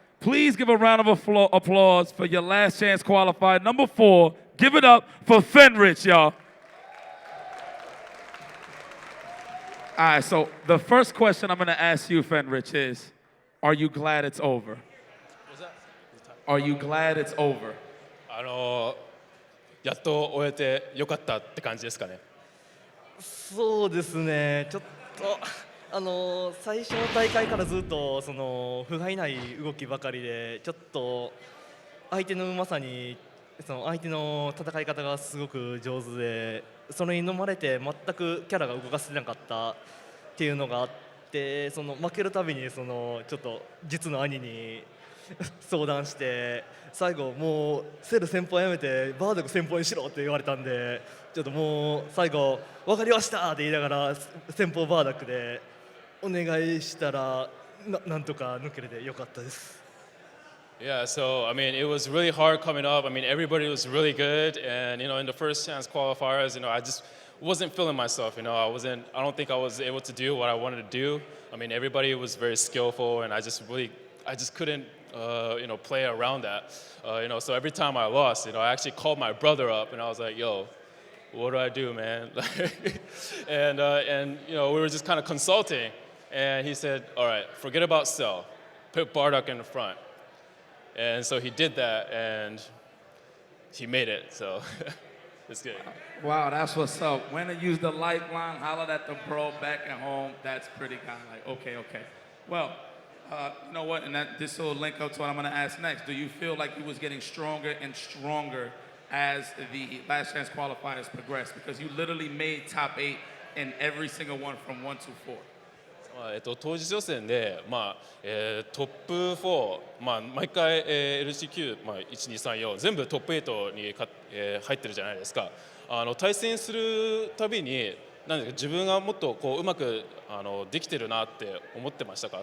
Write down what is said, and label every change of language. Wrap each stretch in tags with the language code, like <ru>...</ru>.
<en>Please give a round of applause for your last chance qualifier, number 4. Give it up for Fenrich, y'all. All right, so the first question I'm going to ask you, Fenrich, is, are you glad it's over? Are you glad it's over?</en> <ja>やっと終えてよかったって感じですかね。そうですね、ちょっと最初の大会からずっとその不甲斐ない動きばかりで、ちょっと相手のうまさに、その相手の戦い方がすごく上手で、それに飲まれて全くキャラが動かせなかったっていうのがあって、その負けるたびにそのちょっと実の兄に相談して、最後もうセル先輩やめてバードク先輩にしろって言われたんで、ちょっともう最後分かりましたって言いながら先方バーダックでお願いしたらなんとか抜けれてよかったです。</ja> <en>Yeah, so I mean, it was really hard coming up. I mean, everybody was really good, and in the first chance qualifiers, I just wasn't feeling myself. I don't think I was able to do what I wanted to do. I mean, everybody was very skillful, and I just couldn't, play around that. So every time I lost, I actually called my brother up, and I was like, "Yo, what do I do, man?" and we were just kind of consulting, and he said, "All right, forget about Cell, put Bardock in the front." And so he did that, and he made it. So it's good. Wow, that's what's up. When to use the lifeline, hollered at the bro back at home. That's pretty kind of like, okay. Well, you know what? And this will link up to what I'm going to ask next. Do you feel like he was getting stronger and stronger as the last chance qualifiers progressed? Because you literally made top 8 in every single one from 1 to 4.</en> <ja>当日予選で、トップ4、毎回、LCQ、1234全部トップ8に入ってるじゃないですか。対戦するたびに自分がもっとうまくできてるなって思ってましたか？</ja>